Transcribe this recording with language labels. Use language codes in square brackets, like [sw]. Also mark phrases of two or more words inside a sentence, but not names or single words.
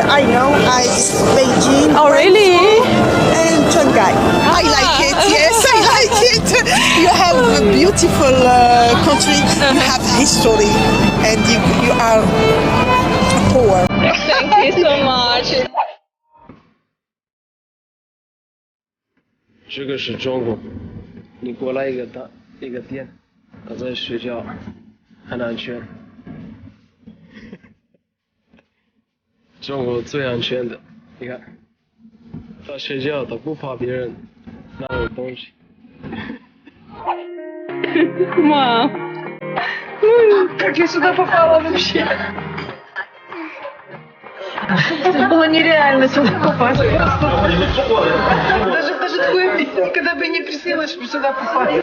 [en] I know. It's Beijing. Oh, really? And Shanghai. I like it. Yes, I like it. You have a beautiful country. You have history, and you are poor. Thank you so much. [zh] 这个是中国，你过来一个店，他在睡觉，很安全。中国最安全的，你看，他睡觉他不怕别人拿我东西。 [ru] Мам, как я сюда попала вообще? Это было нереально сюда попасть. Даже такое никогда бы не приснилось, что сюда попасть.